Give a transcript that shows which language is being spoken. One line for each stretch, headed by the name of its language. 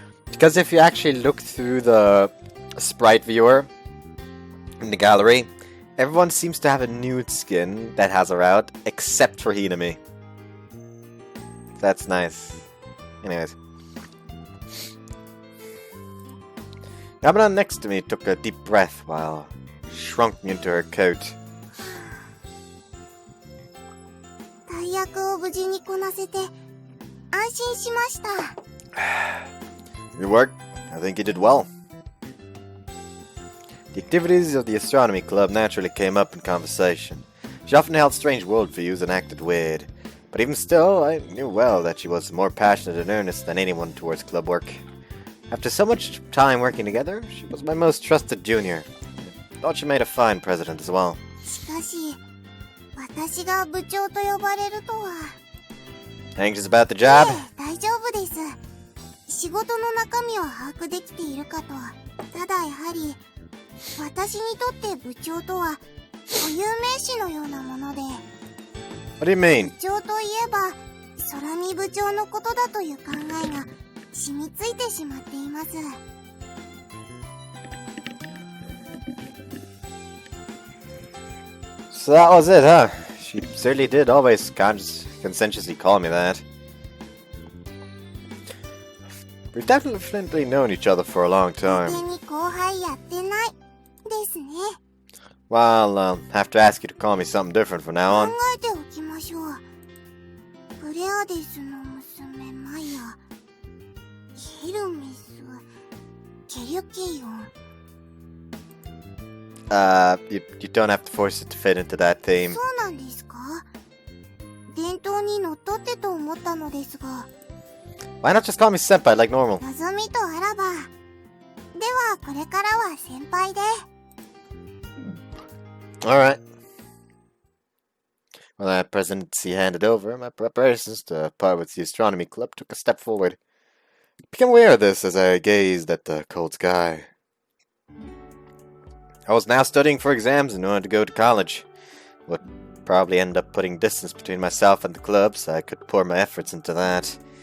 English: Because if you actually look through the sprite viewer in the gallery, everyone seems to have a nude skin that has her out, except for Hinami. That's nice. Anyways. Yamada next to me took a deep breath while shrunking into her coat.
Japanese: 大役を無事にこなせて安心しました。
English: Good work. I think you did well. The activities of the astronomy club naturally came up in conversation. She often held strange worldviews and acted weird. But even still, I knew well that she was more passionate and earnest than anyone towards club work. After so much time working together, she was my most trusted junior. I thought she made a fine president as well.
Japanese: しかし、私が部長と呼ばれるとは。
English: Anxious about the job?
Japanese: 大丈夫です。仕事の中身は把握できているかと。ただやはり、私にとって部長とは固有名詞のようなもので。
English: What do you mean?
Japanese: 部長といえば、空見部長のことだという考えが染みついてしまっています。
English: So that was it, huh? She certainly did always conscientiously call me that. We've definitely known each other for a long time.
Japanese: 勝手に後輩やってないですね。
English: Well, I'll have to ask you to call me something different from now
Japanese: 考
English: on.
Japanese: えておきましょう。クレアデスの娘マイヤ、ヘルメス、ケリュケイオン。
English: You don't have to force it to fit into that theme.
Japanese: そうなんですか？伝統にのっとってと思ったのですが。
English: Why not just call me senpai like normal?
Japanese: 望みとあらば。ではこれからは先輩で。
English: Alright. When that presidency handed over, my preparations to part with the astronomy club took a step forward. I became aware of this as I gazed at the cold sky. I was now studying for exams in order to go to college. Would probably end up putting distance between myself and the club, so I could pour my efforts into that.